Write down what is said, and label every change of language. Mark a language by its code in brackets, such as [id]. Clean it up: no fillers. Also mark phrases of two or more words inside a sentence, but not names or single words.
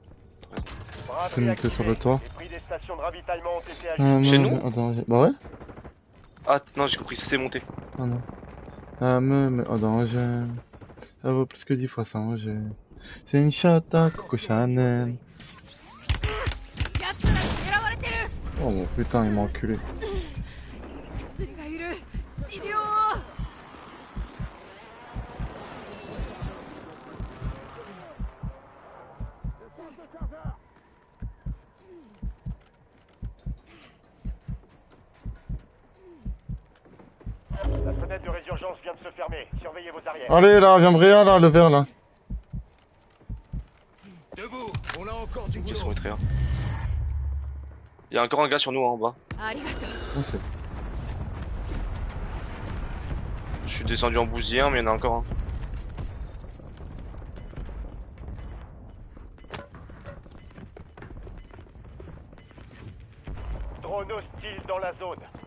[fr] Braderie C'est monté sur le activée. toit. Les prix des stations de ravitaillement ont été Ah, ajustés. Chez mais- nous Attends, bah ouais. Ah non, j'ai compris, c'était monté. Ah non. Attends, ça vaut plus que 10 fois ça, moi j'ai... C'est une chatte à Coco Chanel. [ja] 奴らに狙われてる [fr] Oh mon putain, il m'a enculé. [ja] 薬がいる治療を [fr] La fenêtre de résurgence vient de se fermer. Surveillez vos arrières. Allez là, viens me réa là, le vert là. Debout. On a encore du Ils boulot. sont très bien. Il y a encore un gars sur nous en bas. [ja] ありがとう [fr] Ah, c'est... Je suis descendu en bousillien, mais il y en a encore un. Drone hostile dans la zone.